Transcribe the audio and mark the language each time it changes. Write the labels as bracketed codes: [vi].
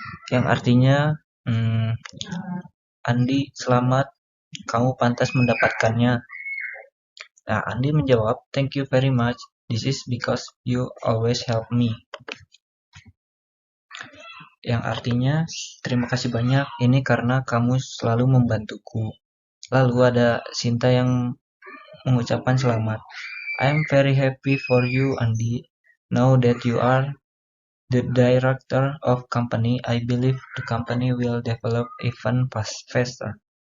[id] Yang artinya Andy, selamat, kamu pantas mendapatkannya. Nah, Andy menjawab, [en] thank you very much. This is because you always help me. [id] Yang artinya, terima kasih banyak, ini karena kamu selalu membantuku. Lalu ada Sinta yang mengucapkan selamat. [en] I'm very happy for you, Andy. Now that you are the director of company, I believe the company will develop even faster.